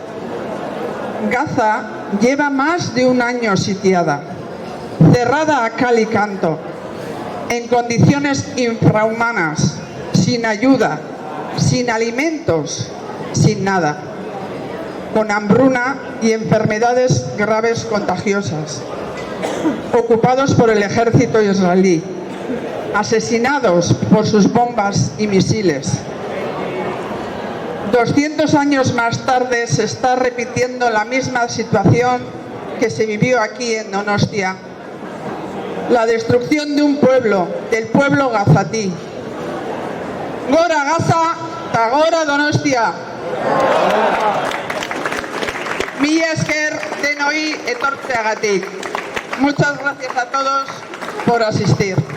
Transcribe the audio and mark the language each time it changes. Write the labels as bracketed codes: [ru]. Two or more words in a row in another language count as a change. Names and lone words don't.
[es] Gaza lleva más de un año sitiada, cerrada a cal y canto, en condiciones infrahumanas, sin ayuda, sin alimentos, sin nada, con hambruna y enfermedades graves contagiosas, ocupados por el ejército israelí, asesinados por sus bombas y misiles. 200 años más tarde se está repitiendo la misma situación que se vivió aquí en Donostia. La destrucción de un pueblo, del pueblo gazatí. [eu] Gora Gaza, ta gora Donostia. Mila esker denoi etortzeagatik. [es] Muchas gracias a todos por asistir.